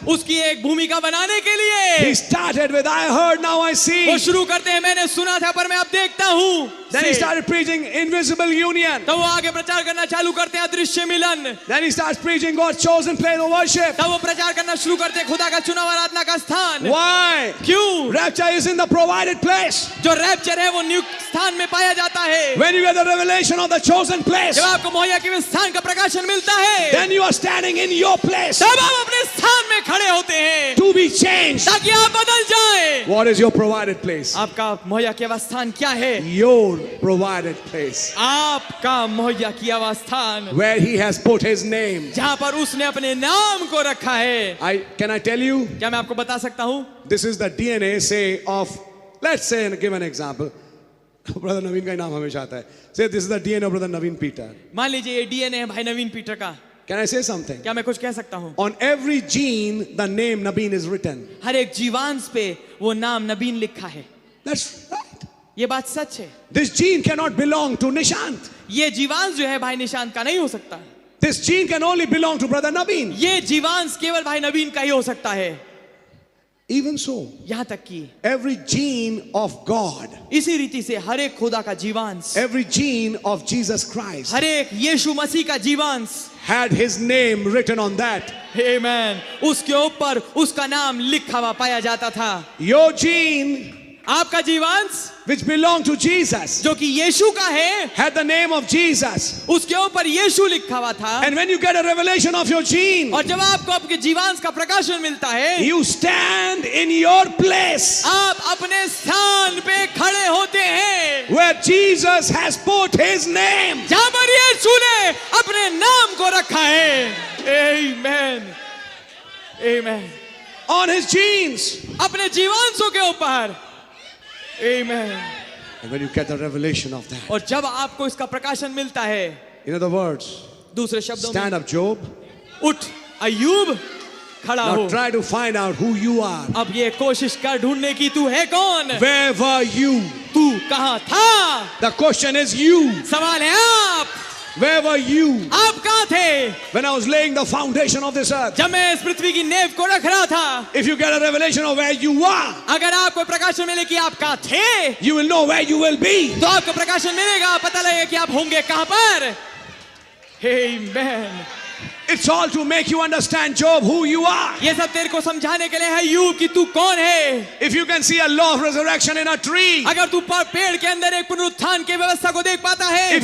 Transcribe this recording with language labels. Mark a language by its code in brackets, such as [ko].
[hi] उसकी एक भूमिका बनाने के लिए [en] he started with I heard, now I see. [hi] वो शुरू करते हैं मैंने सुना था पर मैं अब देखता हूँ। [en] Then he started preaching invisible union. [hi] तब वो आगे प्रचार करना चालू करते हैं अदृश्य मिलन। [en] Then he starts preaching God's chosen place of worship. [hi] तब वो प्रचार करना शुरू करते हैं खुदा का चुनाव आराधना का स्थान। [en] Why? [hi] क्यों? [en] Rapture is in the provided place. [hi] जो रैप्चर है वो नियुक्त स्थान में पाया जाता है। [en] When you get the revelation of the chosen place, [hi] जब आपको मुहैया किए स्थान का प्रकाशन मिलता है, [en] then you are standing in your place [hi] तब आप अपने स्थान में खड़े होते हैं [en] to be changed. [hi] ताकि आप बदल जाएं। [en] What is your provided place? [hi] आपका मुहैया किया हुआ स्थान क्या है? [en] Your provided place [hi] आपका मुहैया किया हुआ स्थान, [en] where He has put His name. [hi] जहां पर उसने अपने नाम को रखा है। [en] Can I tell you? [hi] क्या मैं आपको बता सकता हूं? [en] This is the DNA, say, of, let's say, and give an example. [hi] Brother Naveen का ही नाम हमेशा आता है. [en] Say, this is the DNA of Brother Naveen Peter. [hi] मान लीजिए ये डीएनए है भाई नवीन पीटर का। [en] Can I say something? [hi] क्या मैं कुछ कह सकता हूं? [en] On every gene, the name Naveen is written. [hi] हर एक जीवांश पे वो नाम नवीन लिखा है। [en] That's right. [hi] ये बात सच है। [en] This gene cannot belong to Nishant. [hi] ये जीवांश जो है भाई निशांत का नहीं हो सकता। [en] This gene can only belong to Brother Naveen. [hi] ये जीवांश केवल भाई नवीन का ही हो सकता है। [en] Even so, [hi] यहां तक कि [en] every gene of God, [hi] इसी रीति से हर एक खुदा का जीवांश, [en] every gene of Jesus Christ [hi] हर एक यीशु मसीह का जीवांश, [en] had His name written on that. [hi] आमेन, उसके ऊपर उसका नाम लिखा हुआ पाया जाता था। [en] Your gene, [hi] आपका जीवांश [en] which belonged to Jesus, [hi] जो कि यीशु का है, [en] had the name of Jesus. [hi] उसके ऊपर यीशु लिखा हुआ था। [en] And when you get a revelation of your gene, [hi] और जब आपको आपके जीवांश का प्रकाशन मिलता है, [en] you stand in your place [hi] आप अपने स्थान पे खड़े होते हैं [en] where Jesus has put His name. [hi] जहां पर यीशु ने अपने नाम को रखा है। आमेन, आमेन, [en] On His genes. [hi] अपने जीवांशों के ऊपर। आमेन। [en] And when you get the revelation of that, [hi] और जब आपको इसका प्रकाशन मिलता है, [en] in other words, [hi] दूसरे शब्दों में, [en] stand up, Job. [hi] उठ अय्यूब, खड़ा हो। [en] Now try to find out who you are. [hi] अब ये कोशिश कर ढूंढने की तू है कौन, [en] Where were you? [hi] तू कहां था। [en] The question is you. [hi] सवाल है आप, [en] Where were you [hi] आप कहां थे [en] when I was laying the foundation of this earth? [hi] जब मैं इस पृथ्वी की नेव को रख रहा था। [en] If you get a revelation of where you are, [hi] अगर आपको प्रकाशन मिले कि आप कहां थे, [en] you will know where you will be. [hi] तो आपको प्रकाशन मिलेगा, पता लगेगा कि आप होंगे कहां पर। आमेन। [en] It's all to make you understand, Job, who you are. [hi] ये सब तेरे को समझाने के लिए है अय्यूब कि तू कौन है। [en] If you can see a law of resurrection in a tree, [hi] अगर तू पेड़ के अंदर एक पुनरुत्थान की व्यवस्था को देख पाता है,